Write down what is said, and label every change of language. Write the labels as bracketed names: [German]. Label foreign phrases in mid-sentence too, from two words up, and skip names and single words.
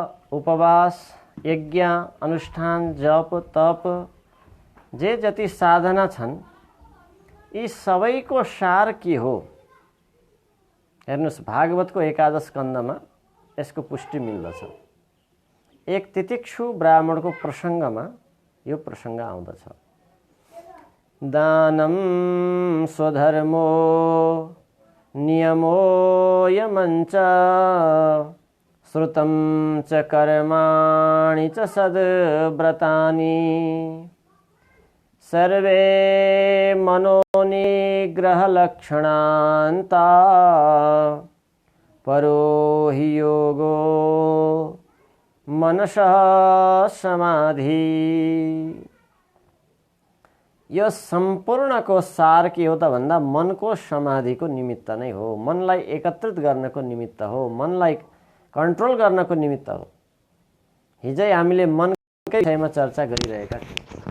[Nepali] उपवास, यज्ञ, अनुष्ठान, जप, तप, जे जति साधना छन् यी सबैको सार के हो? हेर्नुस्, भागवतको एकादश स्कन्धमा यसको पुष्टि मिल्दछ। एक तितिक्षु ब्राह्मणको प्रसङ्गमा यो प्रसङ्ग आउँदछ। [Sanskrit] दानं स्वधर्मो नियमो यमञ्च श्रुतं च कर्माणि च सद्व्रतानि सर्वे मनोनिग्रहलक्षणान्ता परो हि योगो मनसः समाधि। [Nepali] यो सम्पूर्णको सार के हो त भन्दा मनको समाधिको निमित्त नै हो। मनलाई एकत्रित गर्नको निमित्त हो, मनलाई कन्ट्रोल गर्नको निमित्त हो। हिजै हामीले मनकै विषयमा चर्चा गरिरहेका थियौँ।